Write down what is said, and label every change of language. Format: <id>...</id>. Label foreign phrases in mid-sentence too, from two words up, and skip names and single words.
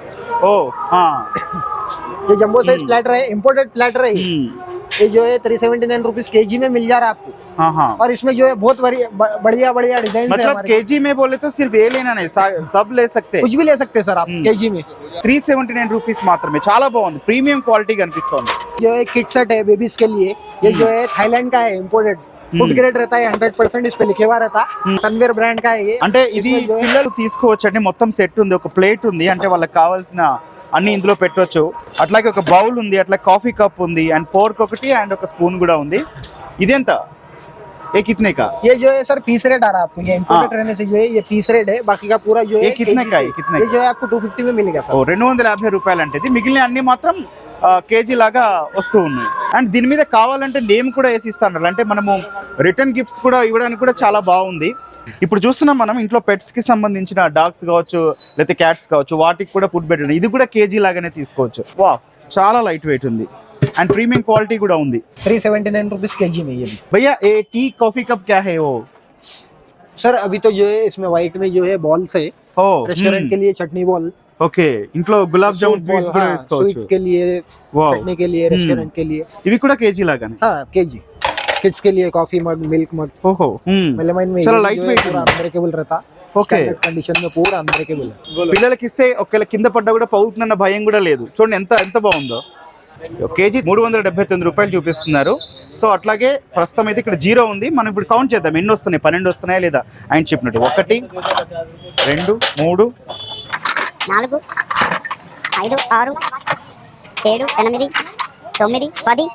<hi>ओ हाँ, ये</hi> <en>jumbo size platter</en> <hi>है,</hi> <en>imported platter</en> <hi>है। ये जो है 379</hi> <en>rupees KG</en> <hi>में मिल जा रहा है आपको। हाँ, हाँ, और इसमें जो है बहुत बढ़िया डिजाइन है मतलब हमारे। केजी में बोले तो सिर्फ ये लेना नहीं, सब ले सकते. कुछ भी ले सकते हैं सर आप केजी में।</hi> <te>379 రూపీస్ మాత్రమే, చాలా బాగుంది,</te> <en>premium quality</en> <te>కనిపిస్తుంది.</te> <hi>जो है</hi> <en>kit set</en> <hi>है बेबीज के लिए। ये जो है थाईलैंड का है,</hi> <en>imported food grade</en> <hi>रहता है, 100% इस पे लिखे हुआ रहता है। सनवेयर ब्रांड का है ये।</hi> <te>అంటే ఇది</te> <hi>इसमें जो है-</hi> <te>పిల్లలు తీసుకోవచ్చు అండి. మొత్తం సెట్ ఉంది, ఒక ప్లేట్ ఉంది, అంటే వాళ్ళకి కావాల్సిన అన్ని ఇందులో పెట్టవచ్చు. అట్లాగే ఒక బౌల్ ఉంది, అట్లా</te> <en>coffee cup</en> <te>ఉంది, అండ్ పోర్క్ ఒకటి, అండ్ ఒక స్పూన్ కూడా ఉంది.</te> <hi>ఇదెంత, ये कितने का? ये जो है सर</hi> <en>piece rate</en> <hi>आ रहा है आपको। ये इम्पोर्टेड रहने से जो है ये</hi> <en>piece rate</en> <hi>है, बाकी का पूरा जो ये है कितने KG का है, से- कितने ये का? जो है आपको 250 में मिलेगा ఓ सर।</hi> <te>250 రూపాయలు అంటే ఇది. మిగిలిన అన్ని మాత్రం కేజీ లాగా వస్తూ ఉన్నాయి. అండ్ దీని మీద కావాలంటే నేమ్ కూడా వేసి ఇస్తాను, అంటే మనము</te> <en>return gifts</en> <te>కూడా ఇవ్వడానికి కూడా చాలా బాగుంది. ఇప్పుడు చూస్తున్నాం మనం ఇంట్లో పెట్స్ కి సంబంధించిన డాగ్స్ కావచ్చు, లేకపోతే క్యాట్స్ కావచ్చు, వాటికి కూడా ఫుడ్ పెట్టడం. ఇది కూడా కేజీ లాగానే తీసుకోవచ్చు. వా, చాలా</te> <en>light weight</en> <te>ఉంది అండ్</te> <en>premium quality</en> <te>కూడా ఉంది.</te> <hi>379</hi> <en>rupees KG</en> <hi>में ये भी। भैया ये</hi> <en>tea coffee cup</en> <hi>क्या है वो? सर अभी तो जो है इसमें व्हाइट में जो है बॉल्स है, ఓ रेस्टोरेंट के लिए चटनी बॉल,</hi> <te>ఓకే, ఇంట్లో గులాబ్ జామున్ స్వీట్స్ కూడా వేసుకోవచ్చు.</te> <hi>स्वीट्स के लिए, వావ్, चटनी के लिए, रेस्टोरेंट के लिए।</hi> <te>ఇవి కూడా కేజీ లాగానే.</te> <hi>हाँ केजी। किड्स के लिए</hi> <en>coffee mug, milk mug, ఓహో,</en> <hi>मेलेमाइन में चलो ये लाइट जो है वेट पूरा अनब्रेकेबल रहता।</hi> <te>ఓకే,</te> <hi>कंडीशन में पूरा अनब्रेकेबल है।</hi> <te>పిల్లలకి ఇస్తే ఒకవేళ కింద పడ్డా కూడా పగులుతుందన్న భయం కూడా లేదు. చూడండి ఎంత ఎంత బాగుందో. కేజీ 379 రూపాయలు చూపిస్తున్నారు. సో అట్లాగే ప్రస్తుతం అయితే ఇక్కడ 0 ఉంది. మనం ఇప్పుడు కౌంట్ చేద్దాం ఎన్ని వస్తున్నాయి, 12 వస్తున్నాయా లేదా ఆయన చెప్పినట్టు. 1 2 3 4 5 6 7 8 9 10</te>